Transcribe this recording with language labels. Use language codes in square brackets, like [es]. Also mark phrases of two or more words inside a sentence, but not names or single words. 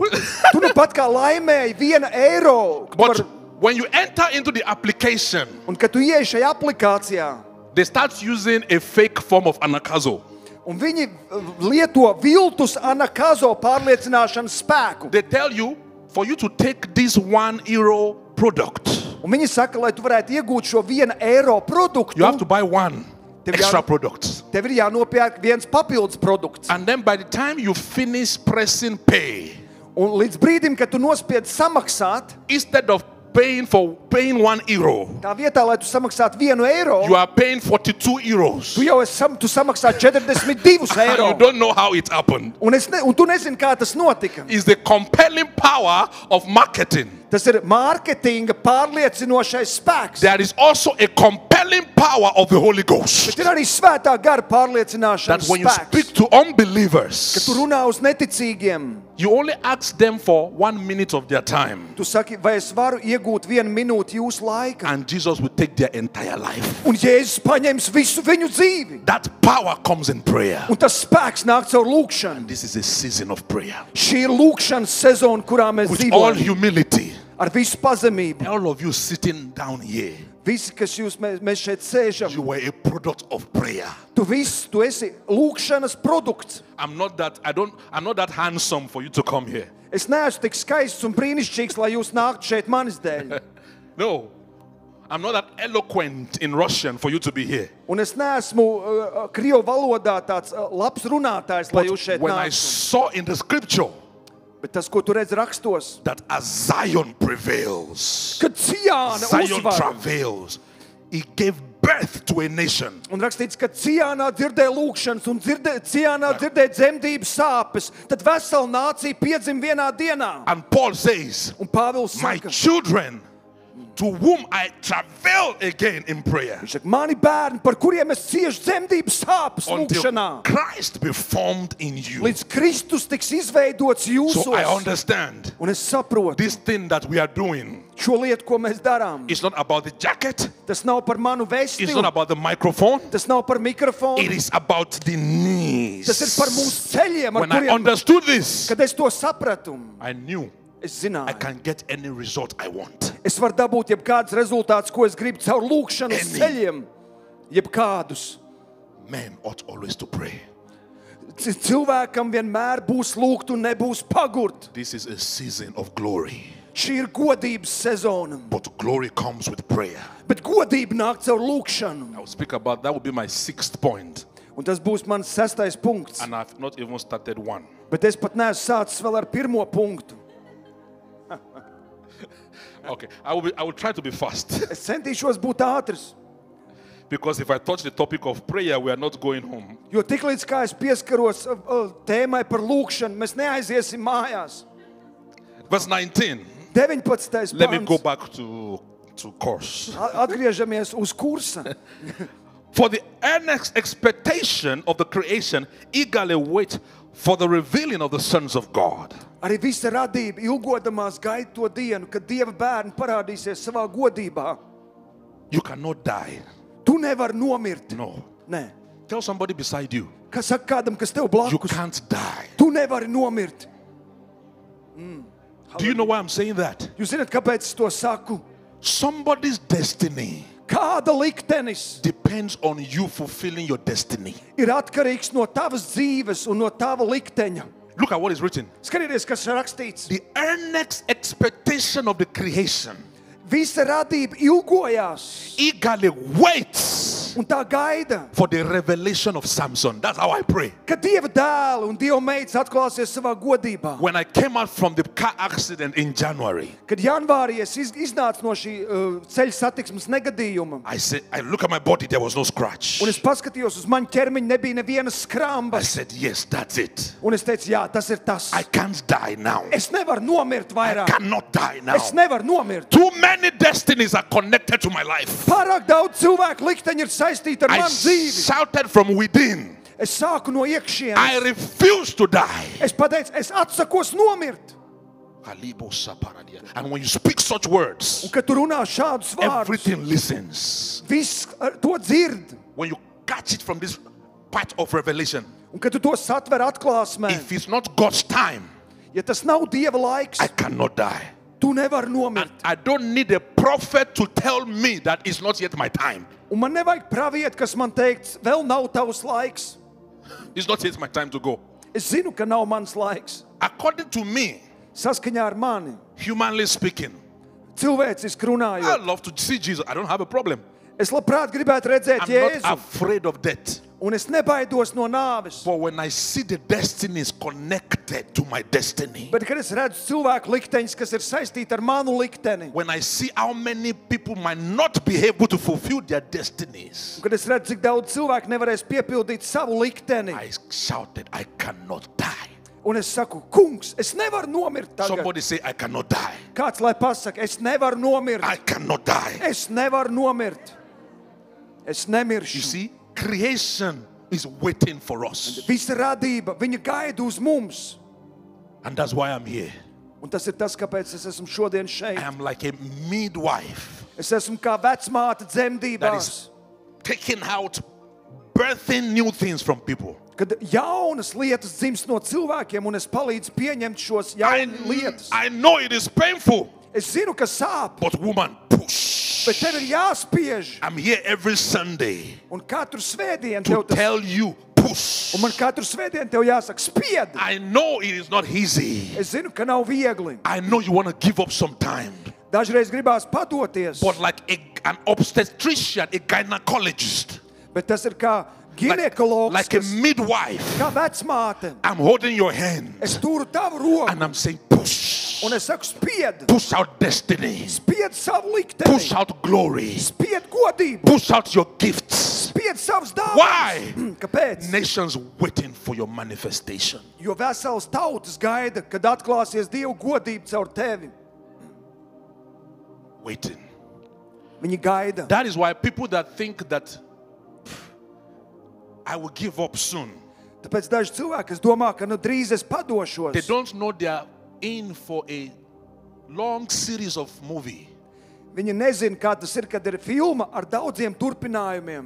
[lv] Tu nu pat kā laimēji €1. [en] But when you enter into the application, [lv] Un kad tu ieej šajā aplikācijā, [en] they start using a fake form of anakazo. [lv] un viņi lieto viltus anakazo pārliecināšanas spēku. [en] They tell you, for you to take this €1 product, [lv] Un viņi saka, lai tu varētu iegūt šo €1 produktu, [en] you have to buy one extra product. [lv] tev ir jānopērk viens papildus produkts. [en] And then by the time you finish pressing pay, [lv] Un līdz brīdim, kad tu nospied samaksāt, [en] instead of paying €1, [lv] tā vietā, lai tu samaksātu €1, [en] you are paying €42. [lv] tu jau tu samaksā 42 [en] And you [lv] eiro. [en] don't know how it happened. [lv] Un tu nezini, kā tas notika. [en] It's the compelling power of marketing. [lv] Tas ir mārketinga pārliecinošais spēks. [en] There is also a compelling power of the Holy Ghost. [lv] Bet ir arī svētā gara [en] That [lv] pārliecināšanas [en] when you [lv] spēks. [en] speak to [lv] Kad [en] unbelievers, [lv] tu runā uz neticīgiem, [en] you only ask them for 1 minute of their time, [lv] tu saki, vai es varu iegūt 1 minūti jūsu laika. [en] and Jesus will take their entire life. [lv] Un Jēzus paņems visu viņu dzīvi. [en] That power comes in prayer. [lv] Un tas spēks nāk caur lūkšanu. [en] This is a season of prayer. [lv] Šī ir lūkšanas sezona, kurā mēs [en] With all [lv] dzīvojam. [en] humility, [lv] Ar visu pazemību. [en] all of you sitting down here, [lv] Visi, kas mēs šeit sēžam, [en] you were a product of prayer. [lv] tu esi lūkšanas produkts. [en] I'm not that handsome for you to come here. [lv] Es neesmu tik skaists un brīnišķīgs, lai jūs nāktu šeit manis dēļ. [en] No. I'm not that eloquent in Russian for you to be here. [lv] Un es neesmu krievu valodā tāds labs runātājs, lai jūs šeit [en] When I [lv] nāktu. [en] saw in the scripture [lv] Bet tas, ko tu redz rakstos, [en] that as Zion prevails, [lv] kad Ciāna [en] Zion [lv] uzvar. [en] travails, he gave birth to a nation. [lv] Un rakstīts, ka Ciānā dzirdēja lūkšanas un Ciānā dzirdēja dzemdības sāpes, tad vesela nācija piedzim vienā dienā. [en] And Paul says, [lv] Un Pāvils [en] my [lv] saka, [en] children to whom I travail again in prayer, [lv] Viņš saka, mani bērni, par kuriem es ciešu dzemdības sāpes [en] until [lv] lūkšanā, [en] Christ be formed in you. [lv] līdz Kristus tiks izveidots [en] So I [lv] jūsos. [en] understand [lv] Un es saprotu, [en] this thing that we are doing [lv] šo lietu, ko mēs darām, [en] is not about the jacket, [lv] tas nav par manu [en] it's [lv] vesti, [en] not about the microphone, [lv] tas nav par [en] it [lv] mikrofonu, [en] is about the knees. [lv] tas ir par mūsu ceļiem, ar [en] When I [lv] kuriem, [en] understood this, [lv] kad es to sapratu, [en] I knew [lv] es [en] I [lv] zināju, [en] can get any result I want. [lv] es varu dabūt jebkādus rezultātus, ko es gribu caur lūkšanu uz [en] Any. [lv] ceļiem, jebkādus. [en] Men ought always to pray. [lv] Cilvēkam vienmēr būs lūgt un nebūs pagurt. [en] This is a season of glory, [lv] Šī ir godības sezona, [en] but glory comes with prayer. [lv] bet godība nāk caur lūkšanu. [en] I will speak about that. Will be my 6th point, [lv] Un tas būs mans 6. punkts. [en] and I've not even started one. [lv] Bet es pat neesmu sācis vēl ar 1. punktu. [en] Okay, I will try to be fast [lv] Es centīšos būt ātrs, [en] because if I touch the topic of prayer, we are not going home. [lv] jo tiklīdz kā es pieskaros tēmai par lūkšanu, mēs neaiziesim mājās. [en] Verse 19. [lv] 19. [en] Let me go [lv] pants. [en] back to course. [lv] Atgriežamies uz kursa. [en] For the earnest expectation of the creation eagerly wait for the revealing of the sons of God. [lv] Arī visa radība ilgodamās gaida to dienu, kad Dieva bērni parādīsies savā godībā. [en] You cannot die. [lv] Tu nevari nomirt. [en] No. [lv] Nē. [en] Tell somebody beside you, [lv] Kas saka kādam, kas tev [en] you [lv] blakus? [en] can't die. [lv] Tu nevari nomirt. [en] Do you know why I'm saying that? [lv] Jūs zināt, kāpēc es to saku? [en] Somebody's destiny [lv] Kāda liktenis [en] depends on you fulfilling your destiny. [lv] ir atkarīgs no tavas dzīves un no tava likteņa. [en] Look at what is written. [lv] Skatieties, kas ir rakstīts. [en] The earnest expectation of the creation [lv] Visa radība ilgojās [en] eagerly waits [lv] un tā gaida, [en] for the revelation of Samson. That's how I pray. [lv] kad Dieva dēli un Dieva meitas atklāsies savā godībā. [en] When I came out from the car accident in January, [lv] Kad janvārī es iznācu no šī ceļa satiksmes negadījuma, [en] I said, I look at my body, there was no scratch. [lv] un es paskatījos uz manu ķermeņu, nebija neviena skramba. [en] I said, yes, that's it. [lv] Un es teicu, jā, tas ir tas. [en] I can't die now. [lv] Es nevaru nomirt [en] I [lv] vairāk. [en] cannot die now. [lv] Es nevaru nomirt. [en] Too many destinies are connected to my life. [lv] Pārāk daudz cilvēku likteņi ir saistīti ar [en] I [lv] manu dzīvi. [en] shouted from within, [lv] Es sāku no [en] I [lv] iekšienes. [en] refuse to die. [lv] Es pateicu, es atsakos nomirt. [en] And when you speak such words, [lv] Un kad tu runā šādus vārdus, [en] everything listens. [lv] viss to dzird. [en] When you catch it from this part of revelation, [lv] Un kad tu to satver atklāsmē, [en] if it's not God's time, [lv] ja tas nav Dieva laiks, [en] I cannot die. [lv] tu nevari nomirt. [en] I don't need a prophet to tell me that it's not yet my time. [lv] Un man nevajag praviet, kas man teikts, vēl nav tavs laiks. [en] It's not yet my time to go. [lv] Es zinu, ka nav mans laiks. [en] According to me, [lv] Saskaņā ar mani, [en] humanly speaking, [lv] cilvēciski [en] I [lv] runājot, [en] love to see Jesus. I don't have a problem. [lv] es labprāt gribētu redzēt [en] I'm not [lv] Jēzu, [en] afraid of death. [lv] un es nebaidos no nāves. [en] But when I see the destinies connected to my destiny, [lv] Bet, kad es redzu cilvēku likteņus, kas ir saistīti ar manu likteni, [en] when I see how many people might not be able to fulfill their destinies, [lv] un kad es redzu, cik daudz cilvēku nevarēs piepildīt savu likteni, [en] I shouted, I cannot die. [lv] un es saku, kungs, es nevaru nomirt tagad. [en] Somebody say, I cannot die. [lv] Kāds lai pasaka, es nevaru nomirt. [en] I cannot die. [lv] Es nevaru nomirt. Es [en] You [lv] nemiršu. [en] see, creation is waiting for us. [lv] Visa radība, viņa gaida uz mums. [en] And that's why I'm here. [lv] Un tas ir tas, kāpēc es esmu šodien [en] I [lv] šeit. [en] am like a midwife [lv] Es esmu kā vecmāte [en] that [lv] dzemdībās, [en] is taking out, birthing new things from people. [lv] kad jaunas lietas dzimst no cilvēkiem, un es palīdzu pieņemt šos jaunas lietas. [en] I know it is painful, [lv] Es zinu, ka sāp, [en] but woman, push. [lv] bet tev ir jāspiež. [en] I'm here every Sunday [lv] Un katru svētdienu [en] to [lv] tev tas, [en] tell you, push. [lv] un man katru svētdienu tev jāsaka, spied. [en] I know it is not easy. [lv] Es zinu, ka nav viegli. [en] I know you want to give up some time. [lv] Dažreiz gribās padoties, [en] But like an obstetrician, a gynecologist, [lv] bet tas ir kā ginekologs, [en] like a [lv] kas, [en] midwife, [lv] kā vecmāte. [en] I'm holding your hand [lv] Es turu tavu roku, [en] and I'm saying, push. [lv] un es saku, spied. [en] Push out destiny. [lv] Spied savu [en] Push [lv] likteni. [en] out glory. [lv] Spied godību. [en] Push out your gifts. [lv] Spied savus dāvanas. [en] Why? [lv] Kāpēc? [en] Nations waiting for your manifestation. [lv] Jo vesels tautas gaida, kad atklāsies Dieva godība caur tevi. [en] Waiting. [lv] Viņi gaida. [en] That is why people that think that I will give up soon, [lv] Tāpēc daži cilvēki, kas domā, ka drīz es padošos, [en] they don't know they are in for a long series of movie. [lv] viņi nezina, kā tas ir, kad ir filma ar daudziem turpinājumiem.